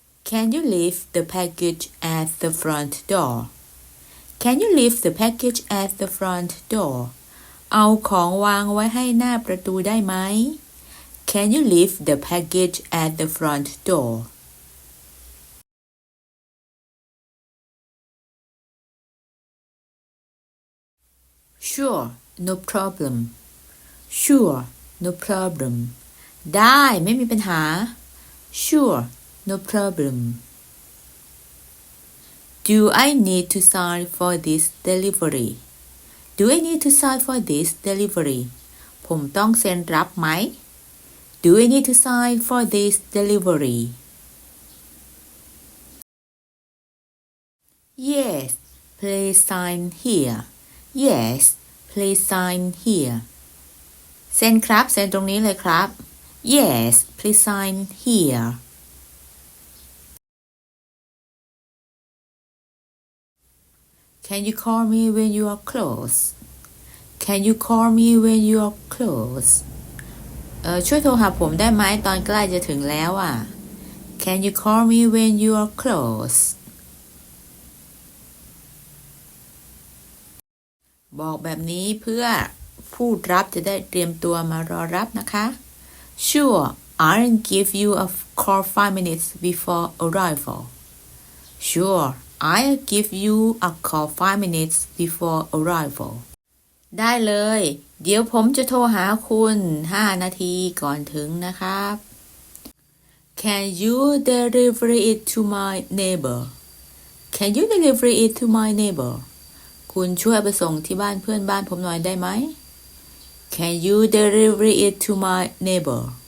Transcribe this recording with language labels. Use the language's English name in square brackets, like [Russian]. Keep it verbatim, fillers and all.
[English] Can you leave the package at the front door? Can you leave the package at the front door? [Thai] เอาของวางไว้ให้หน้าประตูได้ไหม [English] Can you leave the package at the front door? Sure, no problem. Sure, no problem. [Thai] ได้ไม่มีปัญหา [English] Sure, no problem. Do I need to sign for this delivery? Do I need to sign for this delivery? [Thai] ผมต้องเซ็นรับไหม [English] Do I need to sign for this delivery? Yes, please sign here. Yes, please sign here. [Thai] เซ็นครับเซ็นตรงนี้เลยครับ [English] Yes, please sign here. Can you call me when you are close? Can you call me when you are close? [Thai] เอ่อช่วยโทรหาผมได้ไหมตอนใกล้จะถึงแล้วอ่ะ [English] Can you call me when you are close? [Thai] บอกแบบนี้เพื่อผู้รับจะได้เตรียมตัวมารอรับนะคะ [English] Sure, I'll give you a call five minutes before arrival. Sure, I'll give you a call five minutes before arrival. [Thai] ได้เลยเดี๋ยวผมจะโทรหาคุณห้านาทีก่อนถึงนะครับ [English] Can you deliver it to my neighbor? Can you deliver it to my neighbor? [Thai] คุณช่วยไปส่งที่บ้านเพื่อนบ้านผมหน่อยได้ไหม [English] Can you deliver it to my neighbor?